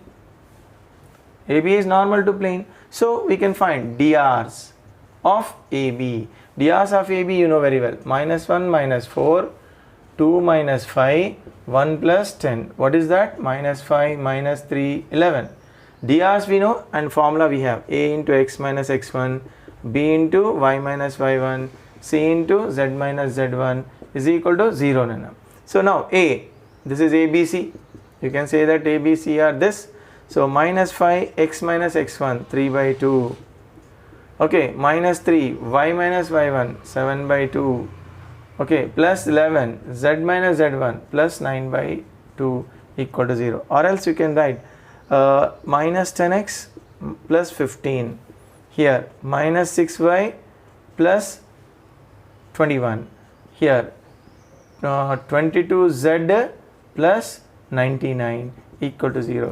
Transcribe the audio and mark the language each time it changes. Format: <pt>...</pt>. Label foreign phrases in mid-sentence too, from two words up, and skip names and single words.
<en>AB is normal to plane. So we can find drs of AB. Drs of AB you know very well. Minus 1 minus 4, 2 minus 5, 1 plus 10. What is that? Minus 5 minus 3, 11. Drs we know and formula we have. A into x minus x1, B into y minus y1, C into z minus z1 is equal to 0. Nana. So now A, this is ABC. You can say that ABC are this. So minus 5 x minus x1, 3 by 2. Okay, minus 3 y minus y1, 7 by 2. Okay, plus 11 z minus z1 plus 9 by 2 equal to 0. Or else you can write minus 10x plus 15. Here minus 6y plus 21. Here 22z plus 99 equal to 0.</en>